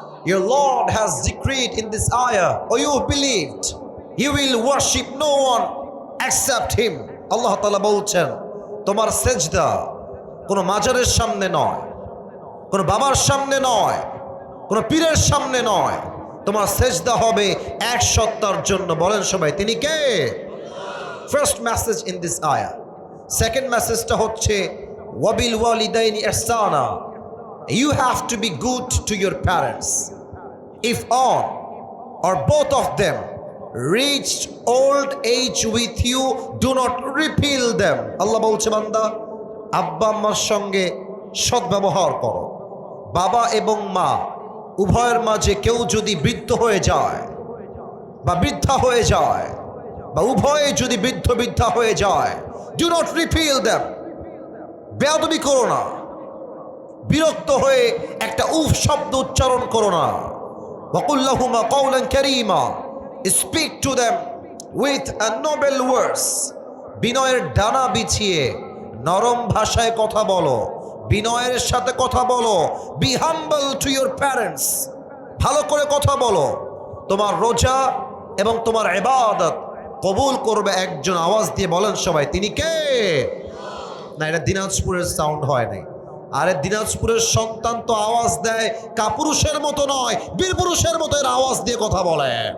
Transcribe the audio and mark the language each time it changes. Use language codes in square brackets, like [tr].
[en] Your Lord has decreed in this ayah, or you believed, you will worship no one except him. [bn] আল্লাহ তাআলা বলছেন তোমার সেজদা কোনো মাজারের সামনে নয়, কোনো বাবার সামনে নয়, কোনো পীরের সামনে নয়, তোমার সেজদা হবে এক সত্তার জন্য। বলেন সবাই তিনি কে? [en] First message in this আয়াহ। [bn] Second মেসেজটা হচ্ছে [ar] ওয়াবিল ওয়ালিদাইনি ইহসানা, [en] you have to be good to your parents. If one or both of them reached old age with you, do not repel them. [bn] আল্লাহ বলছে বান্দা আব্বা আম্মার সঙ্গে সদ্ব্যবহার করো। বাবা এবং মা উভয়ের মাঝে কেউ যদি বৃদ্ধ হয়ে যায় বা বৃদ্ধা হয়ে যায়, বা উভয়ে যদি বৃদ্ধ বৃদ্ধা হয়ে যায়, [en] do not repel them. [bn] বেয়াদবি করো না, বিরক্ত হয়ে একটা উফ শব্দ উচ্চারণ করো না। [ar] وَقُلْ لَهُمَا قَوْلًا كَرِيمًا. [en] Speak to them with a noble words. [bn] বিনয়ের ডানা বিছিয়ে নরম ভাষায় কথা বলো, বিনয়ের সাথে কথা বলো। [en] Be humble to your parents. [bn] ভালো করে কথা বলো। তোমার রোজা এবং তোমার ইবাদত কবুল করবে একজন। আওয়াজ দিয়ে বলেন সবাই তিনি কে? না, এটা দিনাজপুরের সাউন্ড হয় নাই। আরে দিনাজপুরের সন্তান তো আওয়াজ দেয় কাপুরুষের মতো নয়, বীর পুরুষের মতো এর আওয়াজ দিয়ে কথা বলে।